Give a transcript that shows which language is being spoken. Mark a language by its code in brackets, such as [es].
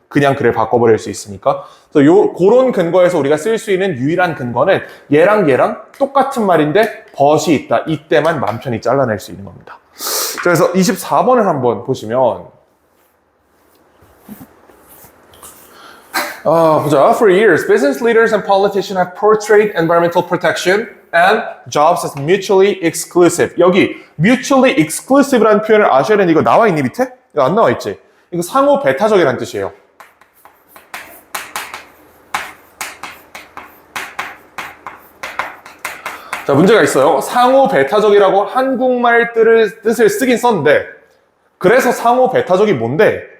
[ko] 그냥 글을 바꿔버릴 수 있으니까. 그래서 그런 근거에서 우리가 쓸 수 있는 유일한 근거는 얘랑 똑같은 말인데 벗이 있다. 이때만 맘 편히 잘라낼 수 있는 겁니다. 그래서 24번을 한번 보시면 보자. [en] For years, business leaders and politicians have portrayed environmental protection and jobs as mutually exclusive. [ko] 여기 mutually exclusive라는 표현을 아셔야 되는데 이거 나와 있니 밑에? 이거 안 나와 있지? 이거 상호 배타적이라는 뜻이에요. 자, 문제가 있어요. 상호 배타적이라고 한국말 뜻을 쓰긴 썼는데 그래서 상호 배타적이 뭔데?